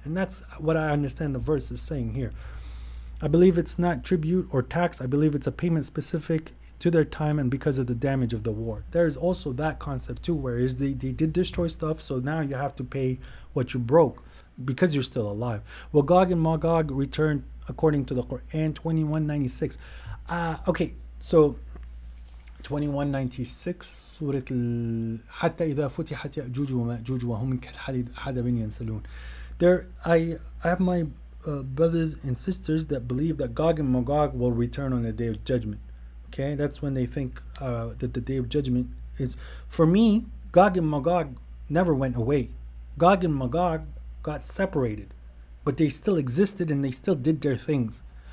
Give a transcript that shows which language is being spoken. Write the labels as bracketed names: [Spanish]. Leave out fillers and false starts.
[English] And that's what I understand the verse is saying here. I believe it's not tribute or tax. I believe it's a payment specific to their time and because of the damage of the war. There is also that concept too, whereas they did destroy stuff, so now you have to pay what you broke because you're still alive. Well, Gog and Magog returned according to the Quran 2196. Okay, so [Arabic] 2196 سورة حتى إذا فتحت يأجوج ومأجوج وهم من كالحدب ينسلون. [English] I have my brothers and sisters that believe that Gog and Magog will return on the day of judgment. Okay, that's when they think that the day of judgment is. For me, Gog and Magog never went away. Gog and Magog got separated, but they still existed and they still did their things.